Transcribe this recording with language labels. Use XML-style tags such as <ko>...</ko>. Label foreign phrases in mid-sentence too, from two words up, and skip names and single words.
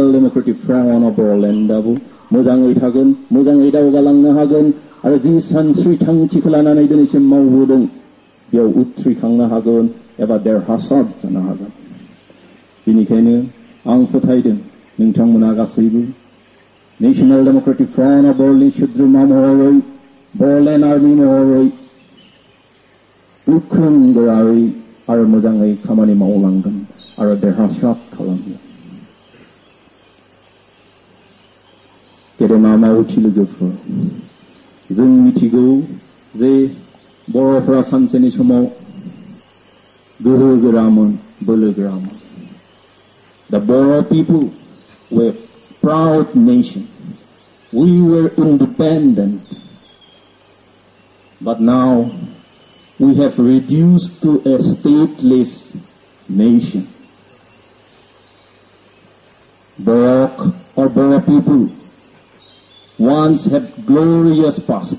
<brx>डेमोक्रेटिक फ्रन्ट अफ बर'लेण्डआबो मोजाङै थागोन मोजाङै दावगालांनो हागोन आरो जि सानस्रि थांखिखौ लानानै दिनैसिम मावबोदों बेयाव उथ्रिखांनो हागोन एबा देरहासार जानो हागोन बेनिखायनो आं फोथायदों नोंथांमोना गासैबो नेशनेल डेमोक्रेटिक फ्रन्ट अफ बर'लेण्ड सोद्रोमा महरै बर'लेण्ड आर्मि महरै गोख्रों गोरायै आरो मोजाङै खामानि मावलांगोन आरो देरहासार खालामगोन गेदेमा मावथि लोगोफोर जों मिथिगौ जे बर'फोरा सानसेनि समाव गोहो गोरामोन बोलो गोरामोन</brx> <en>The Boro people were a proud nation. We were independent. But now we have reduced to a stateless nation. Boro or Boro people once had glorious past.</en>